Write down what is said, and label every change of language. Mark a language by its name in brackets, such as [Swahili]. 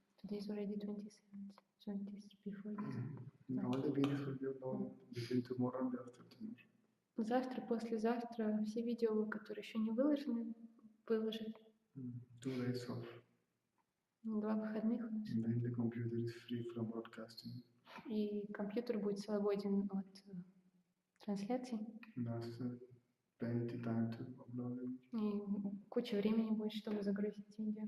[English] Today is already 27th, so it is before this. All the videos will be uploaded between tomorrow and after tomorrow. [Russian] Завтра, послезавтра все видео, которые еще не выложены, выложат. [English] 2 days off. [Russian] 2 выходных у нас. [English] And then the computer is free from broadcasting. [Russian] И компьютер будет свободен от трансляций. [English] There's plenty time to upload it. [Russian] И куча времени будет, чтобы загрузить видео.